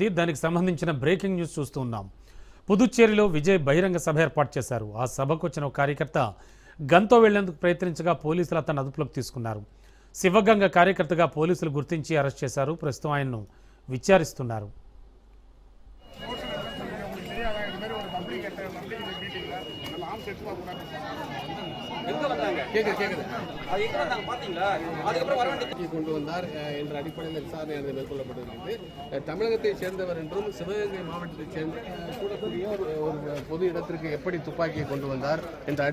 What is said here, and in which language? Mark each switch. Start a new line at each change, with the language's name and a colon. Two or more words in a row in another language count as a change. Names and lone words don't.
Telugu: దానికి సంబంధించిన
English: breaking news
Telugu: చూస్తూ ఉన్నాం. పుదుచ్చేరిలో విజయ్ బహిరంగ సభ ఏర్పాటు చేశారు. ఆ సభకు వచ్చిన ఒక కార్యకర్త గన్తో వెళ్లేందుకు ప్రయత్నించగా పోలీసులు అతను అదుపులోకి తీసుకున్నారు. శివగంగ కార్యకర్తగా పోలీసులు గుర్తించి అరెస్ట్ చేశారు. ప్రస్తుతం ఆయన్ను విచారిస్తున్నారు.
Tamil: கொண்டு வந்தார் என்ற அடிப்படையில் விசாரணை மேற்கொள்ளப்பட்டிருக்கிறது. தமிழகத்தை சேர்ந்தவர் என்றும் சிவகங்கை மாவட்டத்தைச் சேர்ந்த கூடக்கூடிய ஒரு பொது இடத்திற்கு எப்படி துப்பாக்கியை கொண்டு வந்தார் என்ற அடிப்படையில்